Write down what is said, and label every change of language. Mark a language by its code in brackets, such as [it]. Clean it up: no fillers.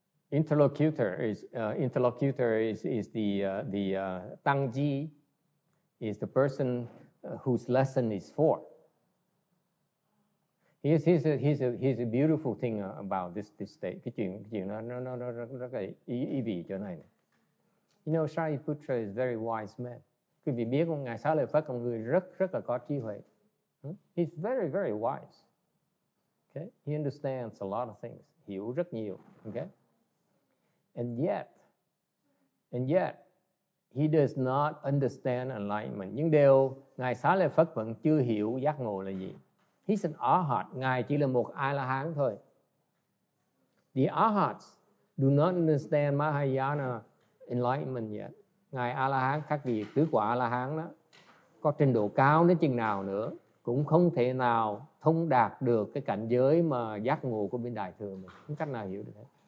[en] Interlocutor is the Tangji, is the person whose lesson is for. Here's a beautiful thing about this state. [vi] Cái chuyện nó rất là ý vị chỗ này. [en] You know, Shariputra is very wise man. [vi] Quý vị biết không, ngài Xá Lợi Phất là một người rất là có trí huệ. [en] He's very, very wise. Okay? He understands a lot of things. [vi] Hiểu rất nhiều. [en] Okay? And yet, he does not understand enlightenment. [vi] Nhưng điều ngài Xá Lợi Phất vẫn chưa hiểu giác ngộ là gì. [en] He's an arhat. [vi] Ngài chỉ là một A-la-hán thôi. [en] The arhats do not understand Mahayana enlightenment yet. [vi] Ngài A-la-hán, các vị tứ quả A-la-hán đó, có trình độ cao đến chừng nào nữa cũng không thể nào thông đạt được cái cảnh giới mà giác ngộ của bên Đại Thừa mình. Không cách nào hiểu được hết.